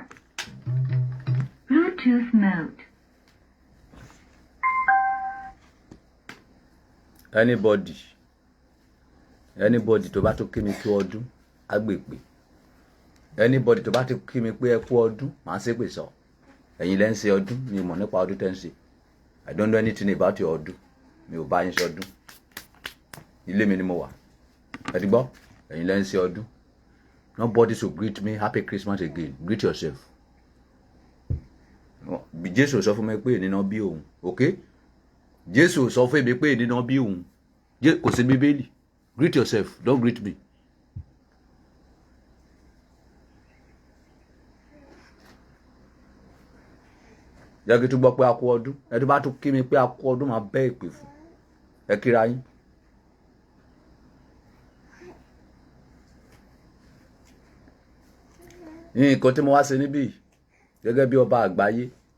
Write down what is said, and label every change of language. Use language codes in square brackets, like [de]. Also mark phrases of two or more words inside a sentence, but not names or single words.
[en] Bluetooth mode. [yo] Anybody tó bá tó kí mi kú ọdún agbègbè. Anybody tó bá tó kí mi pé ẹ kú ọdún màá ṣépè sọ. Ẹ̀yin lẹ ń ṣe ọdún mi mọ̀ nípa ọdún tẹ́ ń ṣe. [en] I don't know anything about your ọdún. [yo] Mi ò bá yín ṣe ọdún. Ilé mi ni mo wà. Ẹ ti gbọ́? Ẹ̀yin lẹ ń ṣe ọdún. [en] Nobody should greet me happy Christmas again. Greet yourself. [yo] Jésù sọ fún mi pé ènìyàn bí òun. Okay? Jésù sọ fún mi pé ènìyàn bí òun. Kò sí Bíbélì. [en] Greet yourself. Don't greet me. [yo] Jẹ́ kí tún gbọ́ pé a kú ọdún. Ẹ tó bá tún kí mi pé a kú ọdún máa bẹ́ ìpè fún. Ẹ kíra yín. Nǹkan tí mo wá ṣe níbí gẹ́gẹ́ bí ọba àgbáyé.